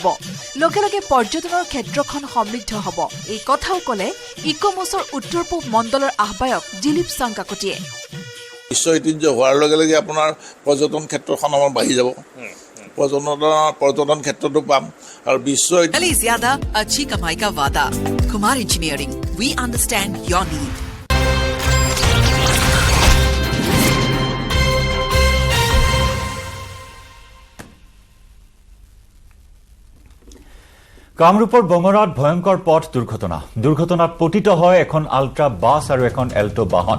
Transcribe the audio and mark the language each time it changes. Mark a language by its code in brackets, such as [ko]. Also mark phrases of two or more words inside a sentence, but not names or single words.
[as] লগে লগে পৰ্যটনৰ ক্ষেত্ৰখন সমৃদ্ধ হ'ব। এই কথাও ক'লে ইকমছৰ উত্তৰ পূব মণ্ডলৰ আহ্বায়ক দিলীপ চাংকাকটিয়ে। বিশ্ব ঐতিহ্য হোৱাৰ লগে লগে আপোনাৰ পৰ্যটন ক্ষেত্ৰখন আমাৰ বাঢ়ি যাব, পৰ্যটন ক্ষেত্ৰতো পাম আৰু বিশ্ব [hi] ज़्यादा अच्छी कमाई का वादा। कुमार इंजीनियरिंग, [en] We understand your need. [as] কামৰূপৰ বঙৰাত ভয়ংকৰ পথ দুৰ্ঘটনাত পতিত হয় এখন আল্ট্ৰা বাছ আৰু এখন এল্টো বাহন।